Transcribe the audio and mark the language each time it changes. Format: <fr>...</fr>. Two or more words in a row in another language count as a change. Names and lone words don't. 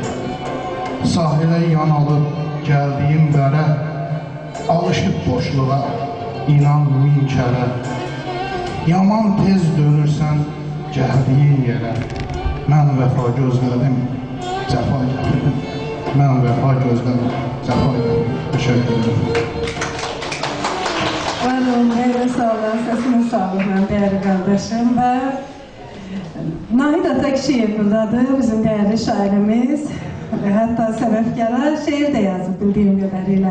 <az>Sahilə yan alıb gəldiyim bərə, alışıb boşluğa, inan min kərə. Yaman tez dönürsən gəldiyin yerə, mən vəfa gözlədim, cəfa gətirdim. Mən vəfa gözlədim, cəfa gətirdim.</az> <tr>Teşekkür ederim.</tr> <az>Var olun, eyvə sağ olun, səsini sağ olun,</az> <tr>değerli kardeşim. Ve Nahid Atakşiyev buradadır, bizim değerli şairimiz.</tr> <az>Hatta səbəbkara şeir de yazıb bildiyim qədərilə.</az>